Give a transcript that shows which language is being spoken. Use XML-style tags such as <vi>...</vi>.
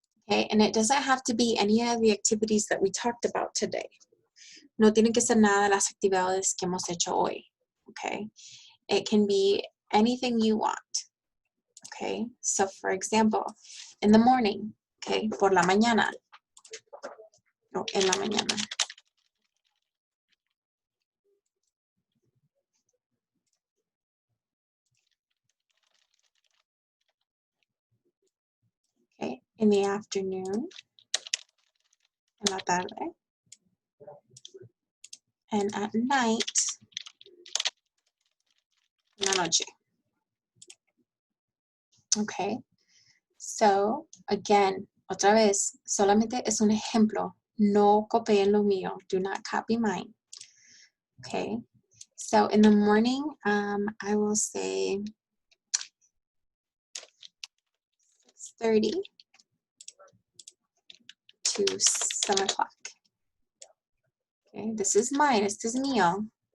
<en>Okay, and it doesn't have to be any of the activities that we talked about today.</en> <es>No tiene que ser nada de las actividades que hemos hecho hoy.</es> <en>Okay, it can be anything you want. Okay, so for example, in the morning, okay,</en> <es>por la mañana. No, en la mañana.</es> <en>Okay, in the afternoon,</en> <es>en la tarde,</es> <en>and at night,</en> <es>en la noche.</es> <en>Okay, so again,</en> <es>otra vez, solamente es un ejemplo. No copien lo mío.</es> <en>Do not copy mine. Okay, so in the morning, I will say 6:30 to 7 o'clock. Okay, this is mine. This is mío.</en>